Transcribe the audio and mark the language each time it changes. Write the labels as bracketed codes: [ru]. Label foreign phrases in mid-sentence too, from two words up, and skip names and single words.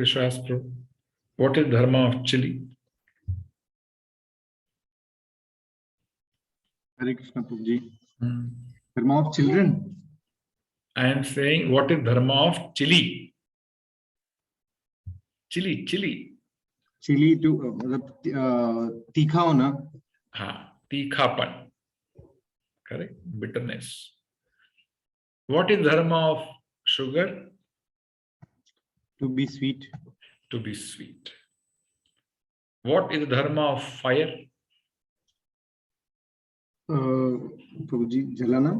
[en] Vishwas, what is dharma of chili? Hare Krishna Prabhuji. Dharma of children. I am saying, what is dharma of chili? Chili. [hi] चिली तो तीखा होना. Tikhapan. [en] Correct? Bitterness. What is dharma of sugar? To be sweet. To be sweet. What is the dharma of fire? [hi] प्रभुजी, जलना.